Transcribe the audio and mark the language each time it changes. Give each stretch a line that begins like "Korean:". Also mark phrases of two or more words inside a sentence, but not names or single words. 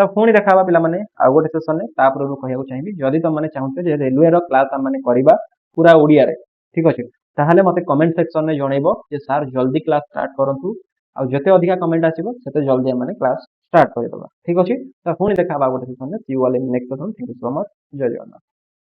Odia: ପୁଣି ଦେଖିବା ପିଲା ମାନେ ଆ ଗୋଟେ ସେସନ ରେ ତାପରୁ କହିବା ଚାହିଁବି ଯଦି ତୁମେ ମାନେ ଚାହୁଁଛ ଯେ ରେଲୱେ ର କ୍ଲାସ ଆମେ ମାନେ କରିବା ପୂରା ଓଡ଼ିଆ ରେ ଠିକ ଅଛି ତାହାହେଲେ ମତେ
English: comment section
Odia: ରେ ଜଣାଇବ ଯେ ସାର ଜଲଦି
English: class start
Odia: କରନ୍ତୁ ଆଉ ଯେତେ ଅଧିକା କମେଣ୍ଟ ଆସିବ ସେତେ ଜଲଦି ଆମେ ମାନେ
English: class start
Odia: କରିଦେବା ଠିକ ଅଛି ତ ପୁଣି ଦେଖିବା ଗୋଟେ ସେସନ ରେ
English: see you all in next session thank you so much
Odia: ଜୟ ଜଗନ୍ନାଥ।